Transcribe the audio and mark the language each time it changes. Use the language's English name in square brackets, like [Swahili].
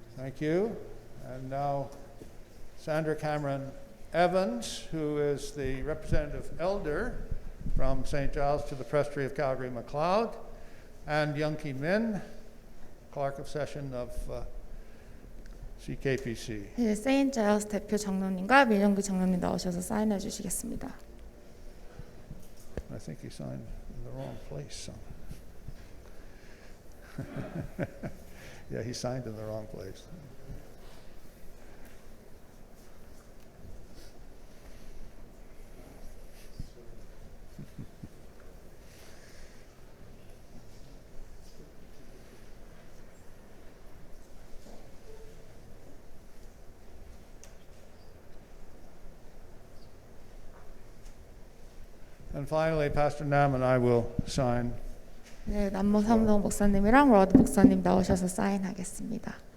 [English] Thank you. And now Sandra Cameron Evans, who is the representative elder from St. Giles to the Presbytery of Calgary MacLeod, and Young Ki Min, Clerk of Session of CKPC. [Korean] 네, 세인트 자이어스 대표 장로님과 민영규 장로님 나오셔서 사인해 주시겠습니다. [English] I think he signed in the wrong place. Yeah, he signed in the wrong place. And finally, Pastor Nam and I will sign. [Korean] 네, 남모 삼동 목사님이랑 로드 목사님 나오셔서 사인하겠습니다.